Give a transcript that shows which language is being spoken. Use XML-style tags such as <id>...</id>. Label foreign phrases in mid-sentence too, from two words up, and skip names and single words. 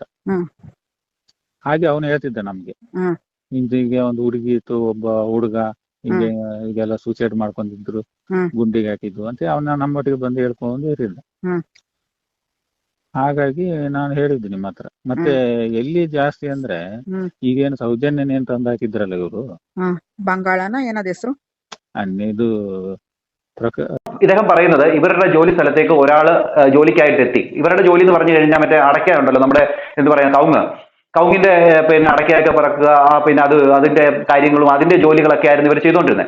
<kn>ಹಾಗೆ ಅವನು ಹೇಳ್ತಿದ್ದ ನಮ್ಗೆ, ಹೀಗೆ ಒಂದು ಹುಡುಗಿ ಇತ್ತು, ಒಬ್ಬ ಹುಡುಗ ಹೀಗೆ ಈಗೆಲ್ಲ ಸೂಸೈಡ್ ಮಾಡ್ಕೊಂಡಿದ್ರು, ಗುಂಡಿಗೆ ಹಾಕಿದ್ದು ಅಂತ ಅವನ ನಮ್ಮೊಟ್ಟಿಗೆ ಬಂದು ಹೇಳ್ಕೊಂಡು ಇರಿಲ್ಲ. ಹಾಗಾಗಿ ನಾನು ಹೇಳಿದ್ದು ನಿಮ್ಮ ಹತ್ರ. ಮತ್ತೆ ಎಲ್ಲಿ ಜಾಸ್ತಿ ಅಂದ್ರೆ ಈಗೇನು ಸೌಜನ್ಯನೇ ಅಂತ ಅಂದ ಹಾಕಿದ್ರಲ್ಲ ಇವರು, ಬಂಗಾಳನ ಏನದ ಹೆಸರು,</kn> <ml>ഇത് ഇദ്ദേഹം പറയുന്നത്, ഇവരുടെ ജോലി സ്ഥലത്തേക്ക് ഒരാള് ജോലിക്കായിട്ട് എത്തി. ഇവരുടെ ജോലി എന്ന് പറഞ്ഞു കഴിഞ്ഞാൽ മറ്റേ അടയ്ക്ക ഉണ്ടല്ലോ, നമ്മുടെ എന്ത് പറയാ, കവുങ്ങിന്റെ പിന്നെ അടയ്ക്കയൊക്കെ പറക്കുക, പിന്നെ അതിന്റെ കാര്യങ്ങളും അതിന്റെ ജോലികളൊക്കെ ആയിരുന്നു ഇവർ ചെയ്തുകൊണ്ടിരുന്നത്.</ml>